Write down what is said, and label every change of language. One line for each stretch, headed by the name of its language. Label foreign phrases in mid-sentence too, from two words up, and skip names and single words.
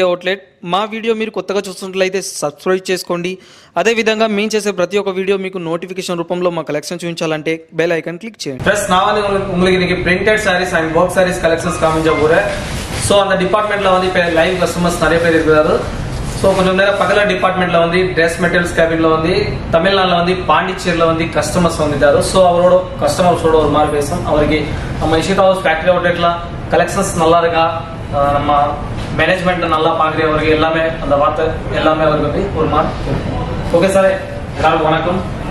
Telugu: అవుట్లెట్ మా వీడియో మీరు కొత్తగా చూస్తున్నట్లయితే సబ్స్క్రైబ్ చేసుకోండి అదేవిధంగా మేము చేసే ప్రతి ఒక్క వీడియో మీకు నోటిఫికేషన్ రూపంలో మా కలెక్షన్ చూపించాలంటే
English: bell icon click
Telugu: చేయండి
Tamil: फ्रेंड्स நான் வந்து உங்களுக்கு இன்னைக்கு
English: printed sarees and work sarees collections
Tamil: காமிக்க போறேன் சோ அந்த டிபார்ட்மென்ட்ல வந்து இப்ப
English: live customers
Tamil: நிறைய பேர் இருக்காரு சோ கொஞ்சம் நேரம் பக்கல டிபார்ட்மென்ட்ல வந்து
English: dress materials cabin-la
Tamil: வந்து தமிழ்நாட்டுல வந்து பாண்டிச்சேரியில வந்து கஸ்டமர்ஸ் வந்துட்டாரு சோ அவரோட கஸ்டமர்ஸோட ஒரு மாதிரி பேசும் அவருக்கு நம்ம இஷிதா ஹவுஸ்
English: factory outlet-la
Tamil: கலெக்ஷன்ஸ் நல்லா இருக்கா நம்ம மேனேஜ்மெண்ட் நல்லா பாக்குறவருக்கு எல்லாமே அந்த வார்த்தை எல்லாமே அவருக்கு வந்து ஒரு மாதிரி
English: okay sir
Tamil: எல்லாருக்கும் வணக்கம்